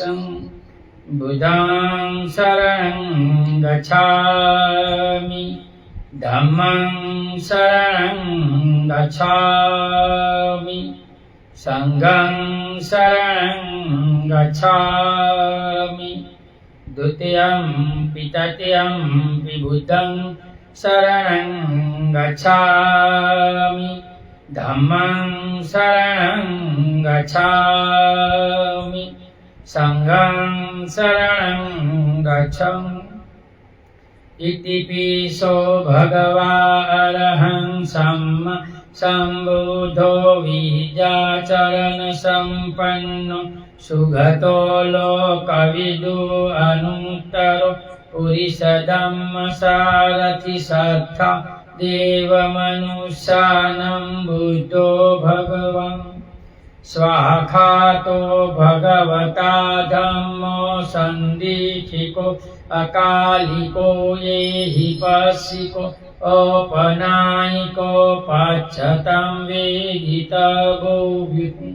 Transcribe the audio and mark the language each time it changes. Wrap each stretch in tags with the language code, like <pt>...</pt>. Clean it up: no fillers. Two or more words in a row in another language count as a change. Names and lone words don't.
<pi>बुद्धं शरणं गच्छामि, धम्मं शरणं गच्छामि, संघं शरणं गच्छामि। द्वितीयं तृतीयं बुद्धं शरणं गच्छामि, धम्मं शरणं गच्छामि, संघं शरणं गच्छामि। इतिपिसो भगवा अरहं सम्मा सम्बुद्धो विद्याचरण संपन्नो सुगतो लोकविदु अनुत्तरो पुरुषधम्म सारथि सत्ता देवमनुष्यानं बुद्धो भगवान्। स्वाखातो भगवता धम्मो सन्दीक्षिको अकालिको येहि पश्यिको औपनायिको पच्छतं वेदितव्यो विभुः।</pi>